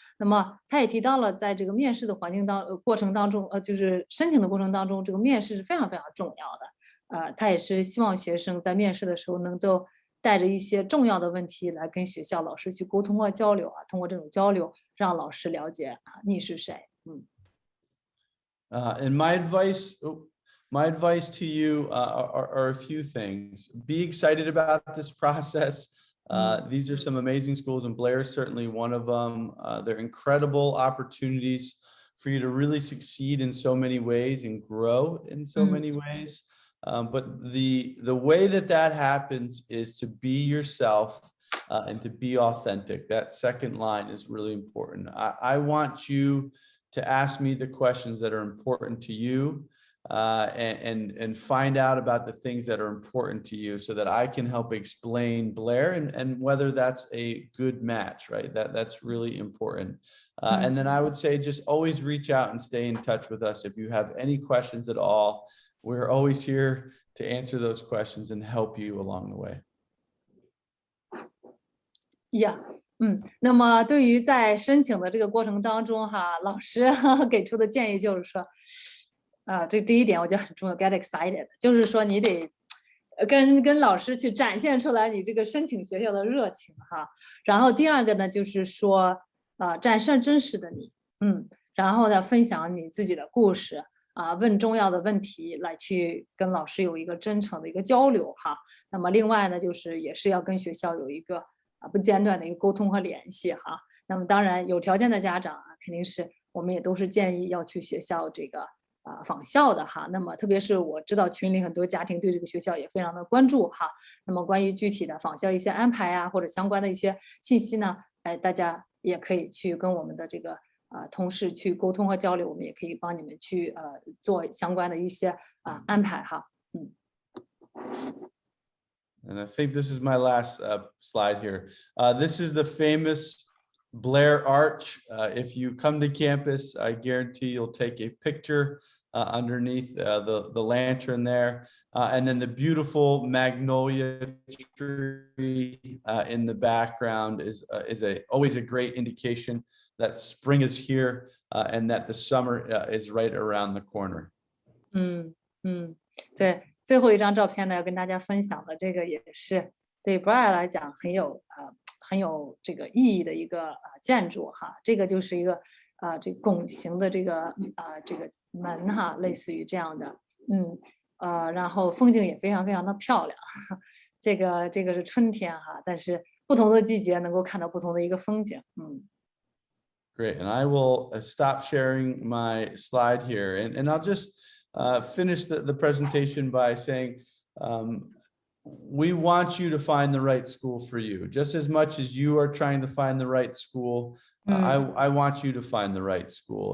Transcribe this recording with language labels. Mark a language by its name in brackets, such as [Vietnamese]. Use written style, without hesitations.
[Chinese] 那么他也提到了，在这个面试的过程当中，就是申请的过程当中，这个面试是非常非常重要的。他也是希望学生在面试的时候能够带着一些重要的问题来跟学校老师去沟通和交流通过这种交流让老师了解你是谁。 [English] And my advice to you are a few things. Be excited about this process. These are some amazing schools, and Blair is certainly one of them. They're incredible opportunities for you to really succeed in so many ways and grow in so many ways. But the way that happens is to be yourself and to be authentic. That second line is really important. I want you to ask me the questions that are important to you, and find out about the things that are important to you so that I can help explain Blair and whether that's a good match, right? That's really important. And then I would say just always reach out and stay in touch with us. If you have any questions at all, we're always here to answer those questions and help you along the way. Yeah. [Chinese] 那么对于在申请的这个过程当中哈，老师给出的建议就是说，这第一点我觉得很重要 ， [English] get excited， [Chinese] 就是说你得跟老师去展现出来你这个申请学校的热情哈。然后第二个呢，就是说展示真实的你，然后呢分享你自己的故事问重要的问题来去跟老师有一个真诚的一个交流哈。那么另外呢，就是也是要跟学校有一个不间断的一个沟通和联系哈。那么当然有条件的家长啊，肯定是我们也都是建议要去学校这个访校的哈。那么特别是我知道群里很多家庭对这个学校也非常的关注哈。那么关于具体的访校一些安排啊，或者相关的一些信息呢，大家也可以去跟我们的这个同事去沟通和交流，我们也可以帮你们去做相关的一些安排哈。 [English] And I think this is my last slide here. This is the famous Blair Arch. If you come to campus, I guarantee you'll take a picture underneath the lantern there. And then the beautiful magnolia tree in the background is always a great indication that spring is here and that the summer is right around the corner. [Chinese] 对，最后一张照片呢，要跟大家分享的这个也是对 Blair 来讲很有这个意义的一个建筑哈。这个就是一个这个拱形的这个门哈，类似于这样的，然后风景也非常非常的漂亮。这个是春天哈，但是不同的季节能够看到不同的一个风景。 [English] Great, and I will stop sharing my slide here, and I'll just finish the presentation by saying we want you to find the right school for you. Just as much as you are trying to find the right school, I want you to find the right school.